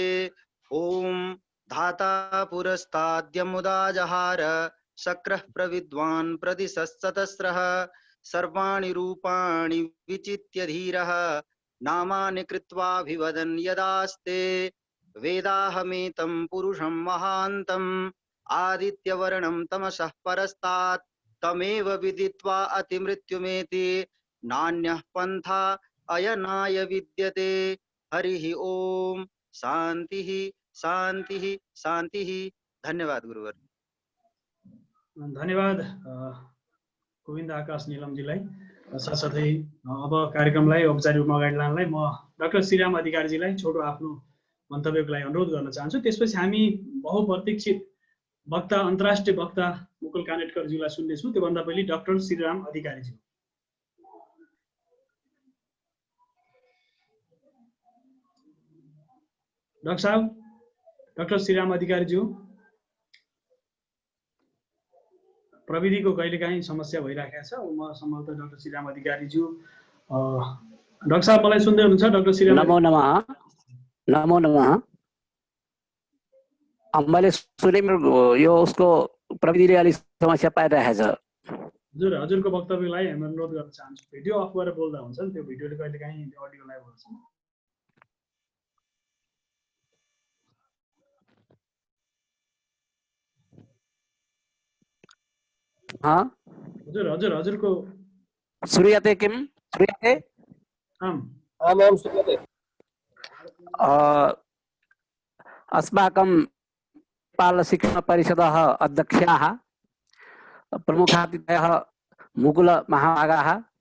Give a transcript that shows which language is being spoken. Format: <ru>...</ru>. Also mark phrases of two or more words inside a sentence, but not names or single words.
<sa>ओम धाता पुरस्ताद्यमुदा जहार शक्रः प्रविद्वान् प्रदिशस्ततस्रः सर्वाणि रूपाणि विचित्य धीरः नामानि कृत्वाभिवदन् यदास्ते वेदाहमेतं पुरुषं महान्तम् आदित्यवर्णं तमसः परस्तात् तमेव विदित्वा अतिमृत्युमेति नान्यः पन्था अयनाय विद्यते। हरिः ओम शान्तिः शान्तिः शान्तिः।</sa> <ne>धन्यवाद गुरुवर। धन्यवाद गोविन्द आकाश निलमजीलाई। साथसाथै अब कार्यक्रमलाई औपचारिक रूपमा अगाडि लानलाई म डाक्टर श्रीराम अधिकारीजीलाई छोटो आफ्नो मन्तव्यको लागि अनुरोध गर्न चाहन्छु। त्यसपछि हामी बहुप्रतीक्षित वक्ता अन्तर्राष्ट्रिय वक्ता मुकुल कानेटकरज्यूलाई सुन्नेछौँ। त्योभन्दा पहिले डाक्टर श्रीराम अधिकारीज्यू। डाक्टर साहब, डाक्टर श्रीराम अधिकारीज्यू, प्रविधिको कहिलेकाहीँ समस्या भइराखेको छ। म सम्भवतः डाक्टर श्रीराम अधिकारीज्यू डाक्टर साहब मलाई सुन्दै हुनुहुन्छ? डाक्टर श्रीराम</ne> <sa>नमो नमः। नमो नमः।</sa> <ne>मैले सुने यो उसको प्रविधिले अलिक समस्या पाइरहेछ। हजुरको वक्तव्यलाई हामी अनुरोध गर्न चाहन्छु।</ne> <en>video off</en> <ne>गरेर बोल्दा हुन्छ नि, त्यो भिडियोले कहिलेकाहीँ अडियोलाई बोल्छ। हजुरको</ne> <sa>श्रूयते किं? श्रूयते? आम् आम् श्रूयते। अस्माकं नेपाल शिक्षण परिषदः अध्यक्षाः प्रमुखातिथयः मुकुल महाभागाः,</sa>